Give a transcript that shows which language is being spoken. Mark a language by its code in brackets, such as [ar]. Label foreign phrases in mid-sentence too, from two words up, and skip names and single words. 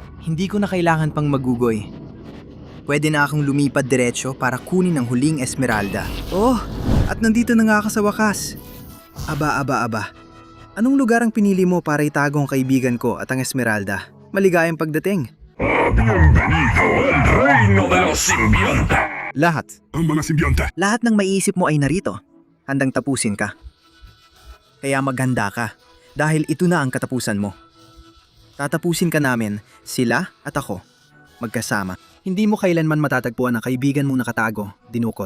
[tl] Hindi ko na kailangan pang magugoy. Pwede na akong lumipad diretsyo para kunin ang huling Esmeralda. Oh, at nandito na nga ako sa wakas. Aba. Anong lugar ang pinili mo para itago ang kaibigan ko at ang Esmeralda? Maligayang pagdating. [es] Bienvenido al reino de los simbiontes. [tl] Lahat. Ang mga simbionte. Lahat ng maiisip mo ay narito. Handang tapusin ka. Kaya maghanda ka. Dahil ito na ang katapusan mo. Tatapusin ka namin, sila at ako. Magkasama. Hindi mo kailanman matatagpuan ang kaibigan mong nakatago, dinukot.